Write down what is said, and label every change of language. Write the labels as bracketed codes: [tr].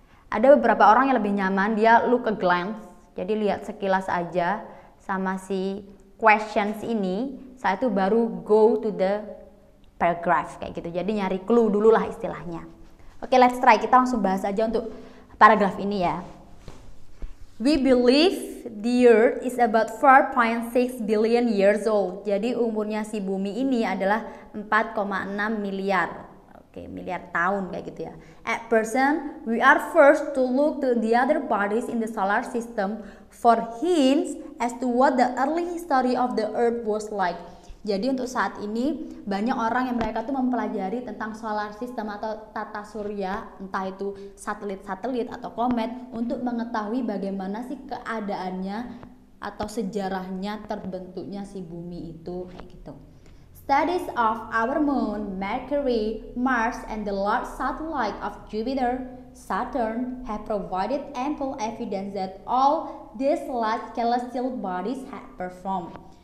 [id] Ada beberapa orang yang lebih nyaman, dia [en] look a glance. [id] Jadi lihat sekilas aja sama si questions ini, saat itu baru [en] go to the paragraph [id] kayak gitu. Jadi nyari clue dulu lah istilahnya. Oke, [en] let's try. [id] Kita langsung bahas aja untuk paragraf ini ya. [en] We believe the earth is about 4.6 billion years old. [id] Jadi umurnya si bumi ini adalah 4,6 miliar. Oke, miliar tahun kayak gitu ya. [en] At present, we are forced to look to the other bodies in the solar system for hints as to what the early history of the earth was like. [id] Jadi untuk saat ini banyak orang yang mereka tuh mempelajari tentang solar system atau tata surya, entah itu satelit-satelit atau komet, untuk mengetahui bagaimana sih keadaannya atau sejarahnya terbentuknya si bumi itu kayak gitu. [en] Studies of our moon, Mercury, Mars, and the large satellite of Jupiter, Saturn have provided ample evidence that all these large celestial bodies have performed.